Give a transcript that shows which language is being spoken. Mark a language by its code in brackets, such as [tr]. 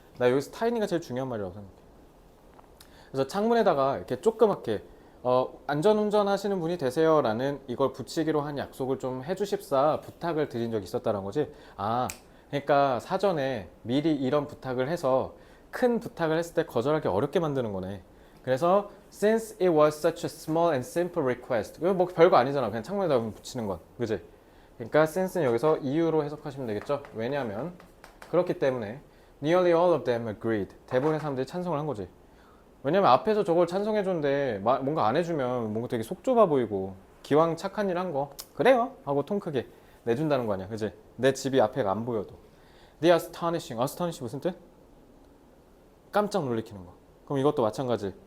[ko] 나 여기서 타이니가 제일 중요한 말이라고 생각해. 그래서 창문에다가 이렇게 조그맣게 안전운전 하시는 분이 되세요라는 이걸 붙이기로 한 약속을 좀 해주십사 부탁을 드린 적이 있었다는 거지. 그러니까 사전에 미리 이런 부탁을 해서 큰 부탁을 했을 때 거절하기 어렵게 만드는 거네. 그래서 [en] since it was such a small and simple request. [ko] 이거 뭐 별거 아니잖아. 그냥 창문에다 붙이는 건. 그지? 그러니까 since는 여기서 이유로 해석하시면 되겠죠? 왜냐하면 그렇기 때문에 [en] nearly all of them agreed. [ko] 대부분의 사람들이 찬성을 한 거지. 왜냐면 앞에서 저걸 찬성해 줬는데 뭔가 안 해주면 뭔가 되게 속 좁아 보이고 기왕 착한 일 한 거 그래요 하고 통 크게 내준다는 거 아니야. 그지? 내 집이 앞에가 안 보여도. [en] The astonishing. [ko] astonishing 무슨 뜻? 깜짝 놀래키는 거. 그럼 이것도 마찬가지.